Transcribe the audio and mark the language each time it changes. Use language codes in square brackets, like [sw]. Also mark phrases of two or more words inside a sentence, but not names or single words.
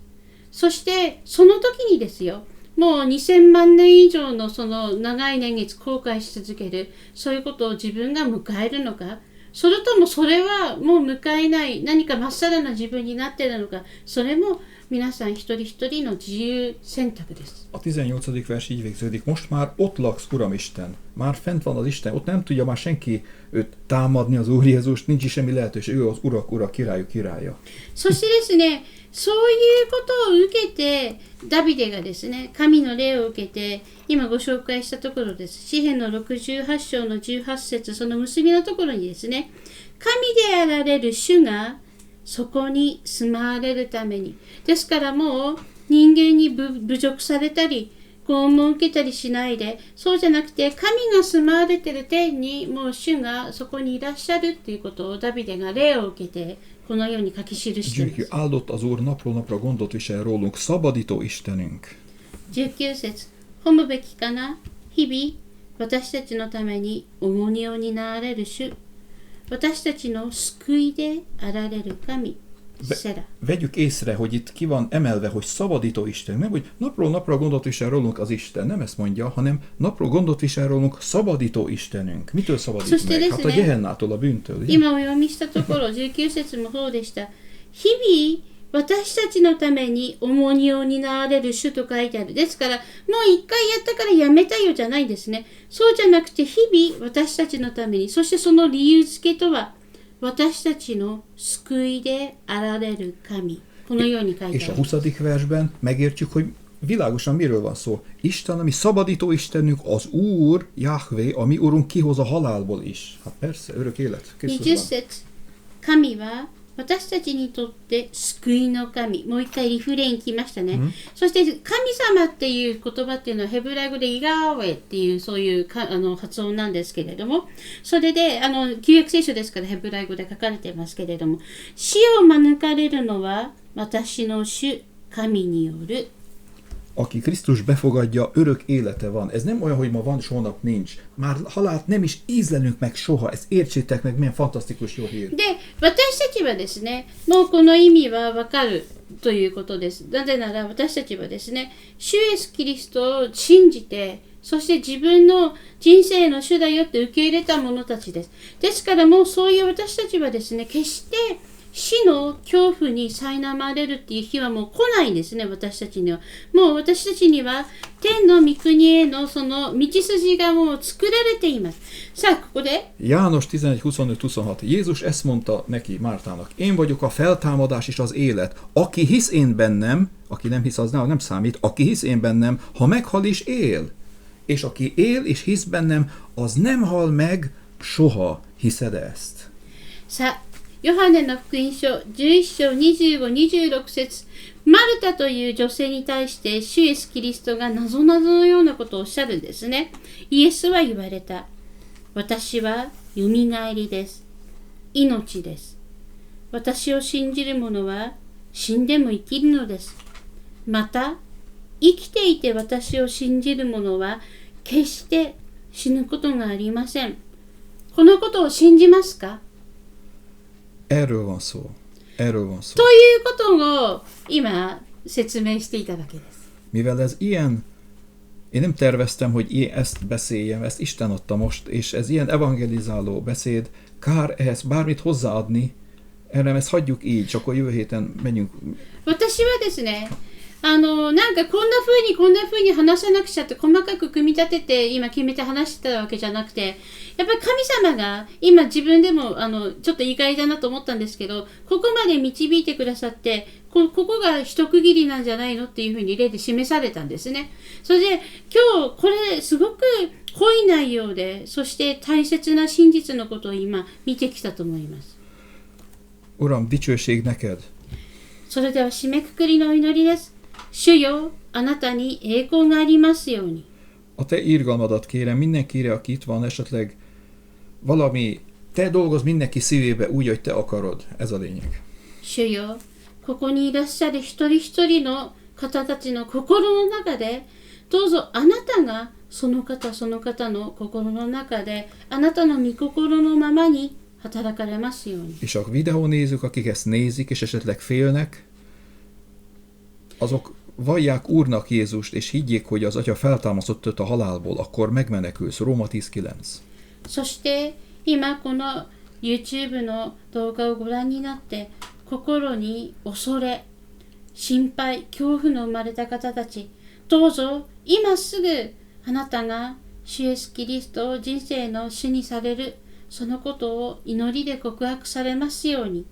[ja] そしてその時にですよ、もう2000万年以上のその長い年月後悔し続ける、そういうことを自分が迎えるのか、それともそれはもう迎えない何かまっさらな自分になっているのか、それも皆さん一人一人の自由選択です。 [hu] A 18. vers így végződik. Most már ott laksz, Uram Isten. Már fent van az Isten. Ott nem tudja már senki őt támadni, az Úr Jézust. Nincs is semmi lehetőség. Ő az Urak, Ura, Királyok királya. [ja] そしてですね、そういうことを受けて、ダビデがですね、神の霊を受けて、今ご紹介したところです。詩編の68章の18節、その結びのところにですね、神であられる主がそこに住まわれるために。ですからもう人間に侮辱されたり、拷問を受けたりしないで、そうじゃなくて神が住まわれている天にもう主がそこにいらっしゃるということをダビデが霊を受けて、このように書き記しています。 [hu] Áldott az Úr napról napra gondot visel rólunk, szabadító Istenünk. [ja] 19 節、褒むべきかな。日々私たちのために重荷を担われる主、私たちの救いであられる神。 [hu] Vegyük észre, hogy itt ki van emelve, hogy szabadító Isten. Nem, hogy napról napra gondot visel rólunk az Isten. Nem ezt mondja, hanem napról gondot visel rólunk szabadító Istenünk. Mitől szabadít meg? Hát a Gehennától, a bűntől. [ja] 今お読みしたところ、19節もそうでした。日々私たちのために重荷を担われる主と書いてある。ですから、もう一回やったからやめたよじゃないんですね。そうじゃなくて、日々私たちのために、そしてその理由付けとは、私たちの救いであられる神。このように書いてある。 [hu] És a 20. versben megértjük, hogy világosan miről van szó. Isten, ami szabadító Istenünk, az Úr, Jahvé, a mi Urunk kihoz a halálból is. Hát persze, örök élet. [ja] 20 節、神は私たちにとって救いの神。もう一回リフレイン来ましたね。そして神様っていう言葉っていうのはヘブライ語でイガーウェっていうそういう発音なんですけれども、それで旧約聖書ですからヘブライ語で書かれていますけれども、死を免れるのは私の主神による。 [hu] Aki Krisztus befogadja, örök élete van. Ez nem olyan, hogy ma van, és holnap nincs. Már halált nem is ízlelünk meg soha. Ezt értsétek meg, milyen fantasztikus jó hír. [ja] で、私たちはですね、もうこの意味はわかるということです。なぜなら私たちはですね、主イエスキリストを信じて、そして自分の人生の主だよって受け入れた者たちです。ですからもうそういう私たちはですね、決して死の恐怖に苛まれるっていう日はもう来ないんですね、私たちには。もう私たちには天の御国へのその道筋がもう作られています。さあ、ここで [hu] János 11:25-26. Jézus ezt mondta neki, Mártának. Én vagyok a feltámadás és az élet. Aki hisz én bennem, aki nem hisz, az nem számít, aki hisz én bennem, ha meghal is él. És aki él és hisz bennem, az nem hal meg soha. Hiszed ezt? [ja] さあ、ヨハネの福音書11章25、26節、マルタという女性に対して主イエスキリストが謎々のようなことをおっしゃるんですね。イエスは言われた。私はよみがえりです。命です。私を信じる者は死んでも生きるのです。また、生きていて私を信じる者は決して死ぬことがありません。このことを信じますか？ [hu] Erről van szó. Erről van szó. [ja] ということを今説明していただけです。 [hu] Mivel ez ilyen, én nem terveztem, hogy ezt beszéljem, ezt Isten adta most, és ez ilyen evangelizáló beszéd, kár ehhez bármit hozzáadni, erre ezt hagyjuk így, csak akkor jövő héten menjünk. [ja] 私はですね、なんかこんな風に話さなくちゃって細かく組み立てて今決めて話してたわけじゃなくて、やっぱり神様が今自分でもちょっと意外だなと思ったんですけど、ここまで導いてくださって、ここが一区切りなんじゃないのっていう風に例で示されたんですね。それで今日これすごく濃い内容で、そして大切な真実のことを今見てきたと思います。 [hu] Uram, dicsőség neked! [ja] それでは締めくくりのお祈りです。主よ、あなたに栄光がありますように。 [hu] A te irgalmadat kérem mindenkire, aki itt van, esetleg valami, te dolgozz mindenki szívébe úgy, hogy te akarod. Ez a lényeg. [ja] 主よ、ここにいらっしゃる一人一人の方たちの心の中で、どうぞあなたがその方の心の中で、あなたの御心のままに働かれますように。 [hu] És a videónézők, akik ezt nézik, és esetleg félnek, azok vallják Úrnak Jézust, és higgyék, hogy az Atya feltámasztott őt a halálból, akkor megmenekülsz. Róma 10:9. [ja] そして今この YouTube の動画をご覧になって心に恐れ、心配、恐怖の生まれた方たち、どうぞ今すぐあなたが主イエスキリストを人生の主にされる、そのことを祈りで告白されますように。